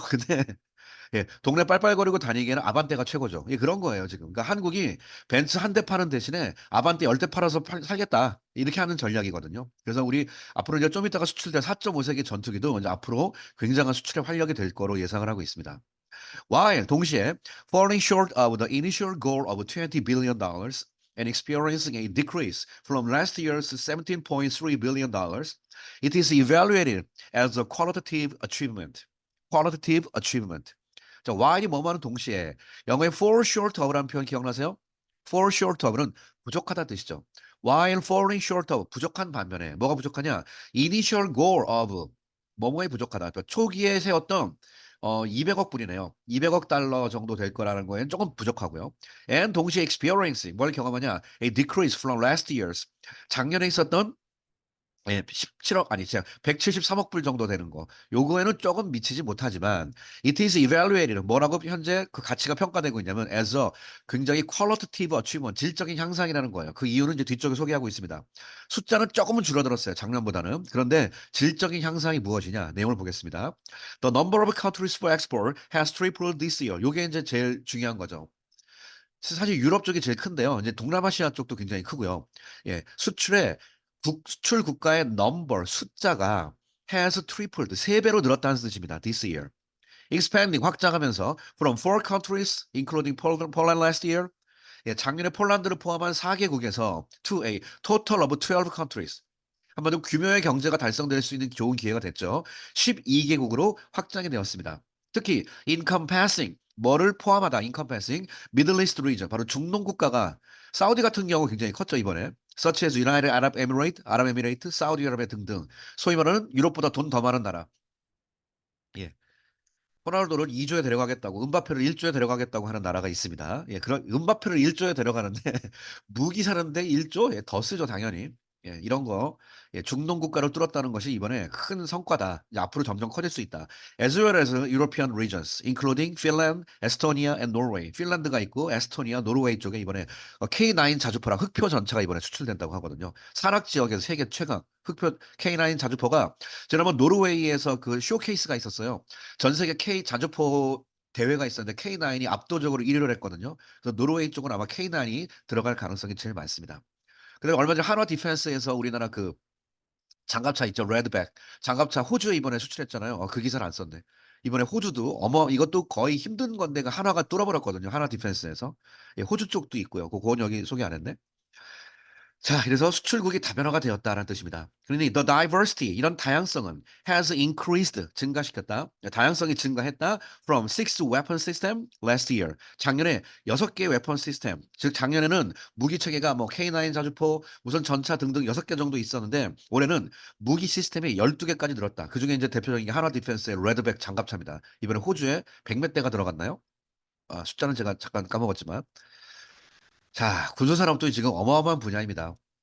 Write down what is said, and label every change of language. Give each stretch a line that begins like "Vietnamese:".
Korean: 근데 예, 동네 빨빨거리고 다니기에는 아반떼가 최고죠. 예, 그런 거예요, 지금. 그러니까 한국이 벤츠 한 대 파는 대신에 아반떼 10대 팔아서 살겠다. 이렇게 하는 전략이거든요. 그래서 우리 앞으로 이제 좀 이따가 수출될 4.5세기 전투기도 이제 앞으로 굉장한 수출의 활력이 될 거로 예상을 하고 있습니다.
English: while
Korean: 동시에
English: falling short of the initial goal of $20 billion and experiencing a decrease from last year's $17.3 billion, it is evaluated as a qualitative achievement. qualitative achievement.
Korean: 자, while이 뭐뭐하는 동시에 영어의
English: fall short of
Korean: 라는 표현 기억나세요? fall short of는 부족하다는 뜻이죠.
English: while falling short of
Korean: 부족한 반면에 뭐가 부족하냐?
English: initial goal of
Korean: 뭐뭐에 부족하다. 그러니까 초기에 세웠던 200억 불이네요. 200억 달러 정도 될 거라는 거에는 조금 부족하고요. and 동시에 experiencing 뭘 경험하냐?
English: A decrease from last year's
Korean: 작년에 있었던 17억 아니 제가 173억 불 정도 되는 거. 요거에는 조금 미치지 못하지만
English: it is evaluated
Korean: 뭐라고 현재 그 가치가 평가되고 있냐면 as a 굉장히
English: qualitative achievement
Korean: 질적인 향상이라는 거예요. 그 이유는 이제 뒤쪽에 소개하고 있습니다. 숫자는 조금은 줄어들었어요. 작년보다는. 그런데 질적인 향상이 무엇이냐? 내용을 보겠습니다.
English: The number of countries for export has tripled this year.
Korean: 요게 이제 제일 중요한 거죠. 사실 유럽 쪽이 제일 큰데요. 이제 동남아시아 쪽도 굉장히 크고요. 예, 수출 국가의 넘버 숫자가
English: has tripled
Korean: 세 배로 늘었다는 뜻입니다.
English: This year. expanding
Korean: 확장하면서
English: from four countries including Poland last year.
Korean: 예, 작년에 폴란드를 포함한 4개국에서
English: to a total of 12 countries.
Korean: 한마디로 규모의 경제가 달성될 수 있는 좋은 기회가 됐죠. 12개국으로 확장이 되었습니다. 특히 encompassing 뭐를 포함하다
English: encompassing Middle East region
Korean: 바로 중동 국가가 사우디 같은 경우 굉장히 컸죠 이번에
English: such as United Arab Emirates,
Korean: 아랍에미레이트, 사우디아라비아 등등 소위 말하는 유럽보다 돈 더 많은 나라. 예. 호날두를 2조에 데려가겠다고 음바페를 1조에 데려가겠다고 하는 나라가 있습니다. 예, 그런 음바페를 1조에 데려가는데 무기 사는데 1조? 예, 더 쓰죠 당연히. 예, 이런 거 예, 중동 국가를 뚫었다는 것이 이번에 큰 성과다. 이제 앞으로 점점 커질 수 있다.
English: As well as European regions, including Finland, Estonia, and Norway.
Korean: 핀란드가 있고 에스토니아, 노르웨이 쪽에 이번에 K9 자주포랑 흑표 전차가 이번에 수출된다고 하거든요. 산악 지역에서 세계 최강 흑표 K9 자주포가 지난번 노르웨이에서 그 쇼케이스가 있었어요. 전 세계 K 자주포 대회가 있었는데 K9이 압도적으로 1위를 했거든요. 그래서 노르웨이 쪽은 아마 K9이 들어갈 가능성이 제일 많습니다. 그리고 얼마 전에 한화 디펜스에서 우리나라 그 장갑차 있죠, 레드백. 장갑차 호주에 이번에 수출했잖아요. 그 기사를 안 썼네. 이번에 호주도 이것도 거의 힘든 건데 그 한화가 뚫어버렸거든요. 한화 디펜스에서. 예, 호주 쪽도 있고요. 그건 여기 소개 안 했네. 자, 그래서 수출국이 다변화가 되었다는 뜻입니다. 그러니
English: the diversity
Korean: 이런 다양성은
English: has increased
Korean: 증가시켰다. 다양성이 증가했다.
English: From 6 weapon system last year.
Korean: 작년에 6개 웨폰 시스템. 즉 작년에는 무기 체계가 뭐 K9 자주포, 무선 전차 등등 6개 정도 있었는데 올해는 무기 시스템이 12개까지 늘었다. 그중에 이제 대표적인 게 한화 디펜스의 레드백 장갑차입니다. 이번에 호주에 100몇 대가 들어갔나요? 숫자는 제가 잠깐 까먹었지만. 자, 군수산업도 지금 어마어마한 분야입니다.